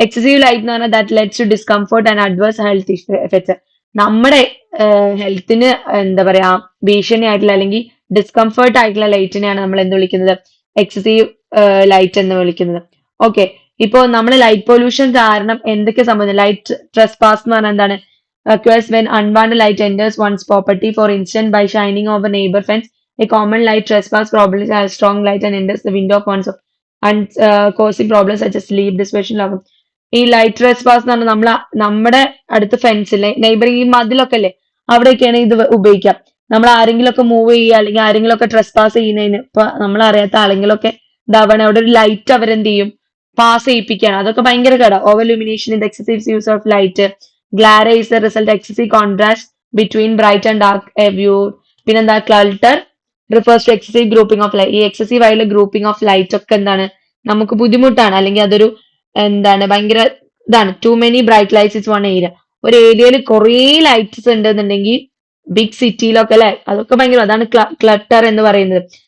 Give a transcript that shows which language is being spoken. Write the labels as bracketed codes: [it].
[en] excessive light [ml] എന്ന് പറഞ്ഞാൽ [en] That leads to discomfort and adverse health effects. [ml] നമ്മുടെ ഹെൽത്തിന് എന്താ പറയാ ഭീഷണിയായിട്ടുള്ള അല്ലെങ്കിൽ ഡിസ്കംഫർട്ട് ആയിട്ടുള്ള ലൈറ്റിനെയാണ് നമ്മൾ എന്ത് വിളിക്കുന്നത്? എക്സസീവ് ലൈറ്റ് എന്ന് വിളിക്കുന്നത്. ഓക്കെ, ഇപ്പോ നമ്മൾ ലൈറ്റ് പൊല്യൂഷൻ കാരണം എന്തൊക്കെ സംഭവിക്കുന്നത്? ലൈറ്റ് ട്രെസ്പാസ് എന്ന് പറഞ്ഞാൽ എന്താണ്? [en] occurs when unwanted light enters one's property, for instance by shining over neighbor fence. A common light trespass probably has strong light and enters the window of one's and causing problems such as sleep deprivation [ml] ആകും. ഈ light ട്രെസ്പാസ് എന്ന് പറഞ്ഞാൽ നമ്മുടെ അടുത്ത ഫെൻസിലെ neighbouring ഈ മതിലൊക്കെ അല്ലേ, അവിടെയൊക്കെയാണ് ഇത് ഉപയോഗിക്കാം. നമ്മൾ ആരെങ്കിലും ഒക്കെ മൂവ് ചെയ്യുക അല്ലെങ്കിൽ ആരെങ്കിലും ഒക്കെ ട്രെസ്പാസ് ചെയ്യുന്നതിന് ഇപ്പൊ നമ്മൾ അറിയാത്ത ആരെങ്കിലും ഒക്കെ ഇതാവണേ അവിടെ ഒരു ലൈറ്റ് അവരെന്ത് ചെയ്യും? പാസ് ചെയ്യിപ്പിക്കുകയാണ്. അതൊക്കെ ഭയങ്കര കേടാ. [en] Over illumination in the excessive use of light. Glare is the result excessive contrast between bright and dark view. [ml] പിന്നെന്താ [en] clutter refers to excessive grouping of light. [ml] ഈ എക്സസീവ് ആയിട്ടുള്ള ഗ്രൂപ്പിംഗ് ഓഫ് ലൈറ്റ് ഒക്കെ എന്താണ് നമുക്ക് ബുദ്ധിമുട്ടാണ്, അല്ലെങ്കിൽ അതൊരു എന്താണ് ഭയങ്കര ഇതാണ്. [en] Too many bright lights is one area. [ml] ഒരു ഏരിയയിൽ കുറേ ലൈറ്റ്സ് ഉണ്ടെന്നുണ്ടെങ്കിൽ ബിഗ് സിറ്റിയിലൊക്കെ അല്ലെ, അതൊക്കെ ഭയങ്കര അതാണ് ക്ലട്ടർ എന്ന് പറയുന്നത്.